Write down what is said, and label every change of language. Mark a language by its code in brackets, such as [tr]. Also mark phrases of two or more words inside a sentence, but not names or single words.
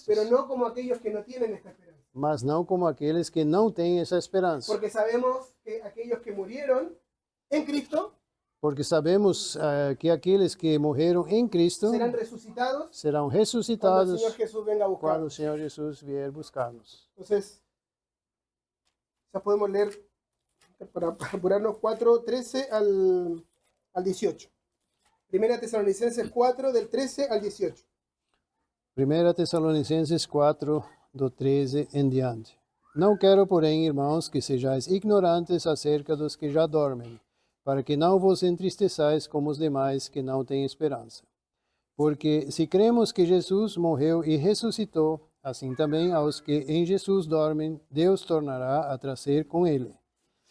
[es] pero no como aquellos que no tienen esta esperanza. [pt] mas não como aqueles que não têm essa esperança. [es] Porque sabemos que aquellos que murieron en Cristo [pt] Porque sabemos que aqueles que morreram em Cristo [es] serán resucitados [pt] serão [es] cuando el [pt] ressuscitados [es] Señor Jesús venga a [pt] quando [es] buscar. [pt] o Senhor Jesus vier buscar-nos. [es] Entonces, ya podemos leer para apurarnos 4, 13 al 18. Primera Tesalonicenses 4, del 13 al 18. [pt] 1 Tessalonicenses 4, do 13 em diante. Não quero, porém, irmãos, que sejais ignorantes acerca dos que já dormem, para que não vos entristeçais como os demais que não têm esperança. Porque se cremos que Jesus morreu e ressuscitou, assim também aos que em Jesus dormem, Deus tornará a trazer com ele.